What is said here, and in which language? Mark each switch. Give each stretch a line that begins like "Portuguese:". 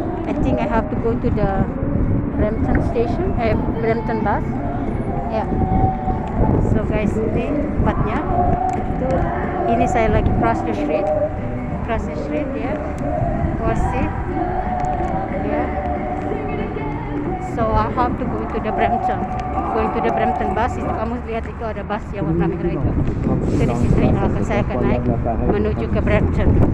English: I think I have to go to the Brampton station, Brampton bus.
Indonesian: Ya,
English: so guys,
Indonesian: ini tempatnya. Itu ini saya lagi
English: cross the street
Indonesian: ya.
English: Was it?
Indonesian: Ya.
English: So I have to go to the Brampton. Going to the Brampton bus.
Indonesian: Itu kamu lihat itu ada bus yang warna merah itu. Itu di situ yang akan saya akan naik menuju ke Brampton.